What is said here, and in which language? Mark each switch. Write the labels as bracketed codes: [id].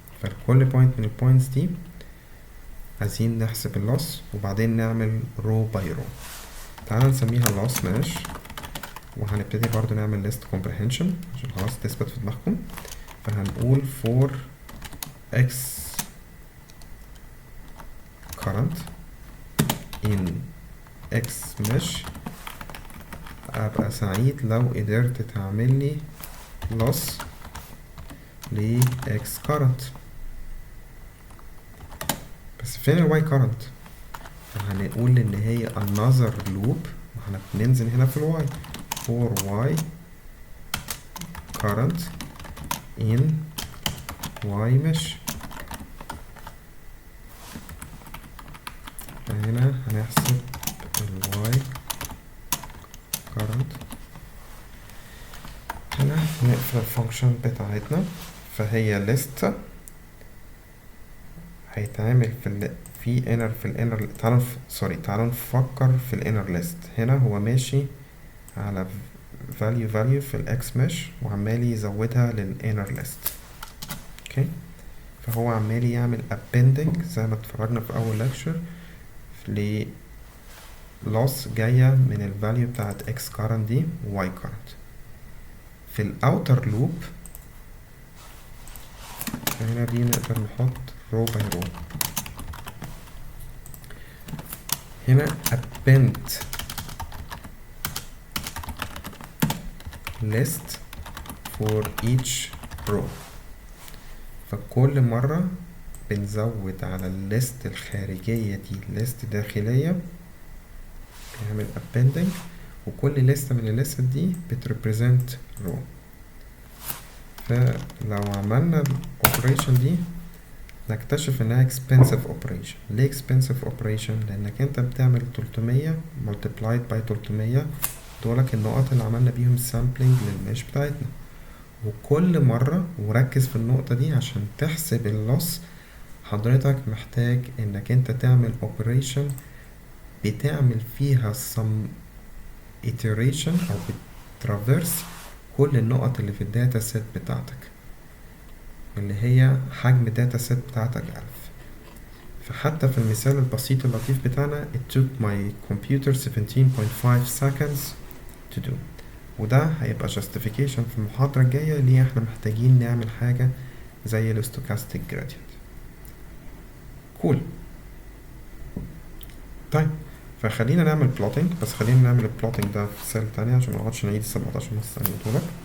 [ar] فالكل بوينت من البوينتس دي عايزين نحسب اللوس وبعدين نعمل رو باي رو. تعالى نسميها loss mesh وهنبتدي برضو نعمل list comprehension عشان خلاص تثبت في دماغكم. فهنقول for x current in x mesh ابقى سعيد لو قدرت تعمل لي loss ل x current. بس فين ال y current؟ هنقول ان هي another loop، واحنا بننزل هنا في ال y for y current in y mesh. فهنا هنحسب ال y current. هنا نقفل الفانكشن بتاعتنا. فهي list هيتعمل في الانر. تعالوا نفكر في الانر list. هنا هو ماشي على value في الاكس مش وعمال يزودها للانر list. اوكي، فهو عمال يعمل appending زي ما اتفرجنا في اول lecture ل loss جاية من ال value بتاعت x current دي و y current. في الاوتر لوب هنا دي نقدر نحط row by row. [en] هنا append list for each row. [ar] فكل مرة بنزود على الليست الخارجية دي ليست داخلية بنعمل appending، وكل ليست من الليست دي بتريبريزنت row. فلو عملنا الاوبريشن دي نكتشف انها expensive operation. ليه expensive operation؟ لانك انت بتعمل 300 multiplied by 300 دولك النقط اللي عملنا بيهم sampling للمش بتاعتنا. وكل مرة، وركز في النقطة دي عشان تحسب اللوس، حضرتك محتاج انك انت تعمل operation بتعمل فيها some iteration او بترافيرس كل النقط اللي في الداتا سيت بتاعتك اللي هي حجم الداتا سيت بتاعتك 1000. فحتى في المثال البسيط اللطيف بتاعنا [en] it took my computer 17.5 seconds to do. [ar] وده هيبقى justification في المحاضرة الجاية ليه احنا محتاجين نعمل حاجة زي ال stochastic gradient. [en] cool. [ar] طيب فخلينا نعمل plotting، بس خلينا نعمل plotting ده في سيل تانية عشان منقعدش نعيد 17 نص ثانية طولك.